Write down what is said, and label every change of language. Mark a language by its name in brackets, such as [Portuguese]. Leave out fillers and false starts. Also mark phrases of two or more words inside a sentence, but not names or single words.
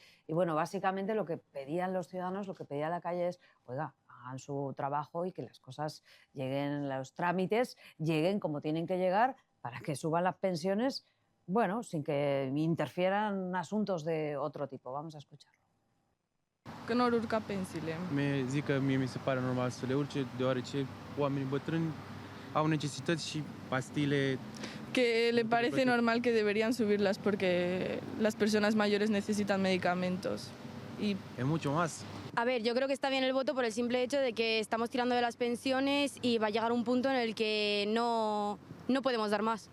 [Spanish] Y bueno, básicamente lo que pedían los ciudadanos, lo que pedía la calle es, oiga, hagan su trabajo y que las cosas lleguen, los trámites lleguen como tienen que llegar para que suban las pensiones, bueno, sin que interfieran asuntos de otro tipo. Vamos a escucharlo. [Romanian] Că nu urca pensiile. Zic că mie mi se pare normal să le urce, deoarece oamenii bătrâni au necesități și pastile. [Spanish] Que le parece normal que deberían subirlas porque las personas mayores necesitan medicamentos. Y E mucho más. A ver, yo creo que está bien el voto por el simple hecho de que estamos tirando de las pensiones y va a llegar un punto en el que no podemos dar más.